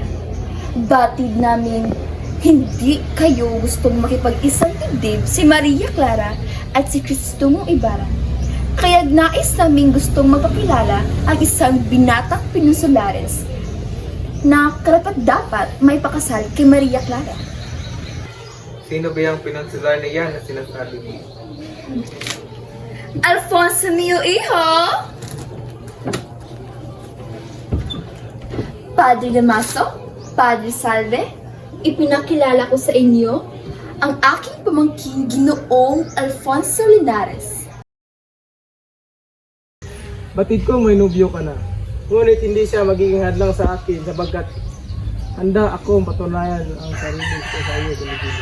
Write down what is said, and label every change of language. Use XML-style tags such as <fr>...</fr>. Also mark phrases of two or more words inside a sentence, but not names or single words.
<tl>Batid namin, hindi kayo gustong makipag-isang dibdib si Maria Clara at si Cristobal Ibarra. Kaya nais namin gustong magpakilala ang isang binatang Peninsulares na karapat-dapat may pakasal kay Maria Clara. Sino ba yung pinansular na yan na sinasabi mo?</tl> <es>Alfonso mio hijo! Padre Damaso, Padre Salve,</es> <tl>ipinakilala ko sa inyo ang aking pamangkin Ginoong Alfonso Linares. Batid ko may nubyo ka na. Ngunit hindi siya magiging hadlang sa akin sapagkat handa akong patunayan ang sarili ko sa iyo, Pilipino.</tl>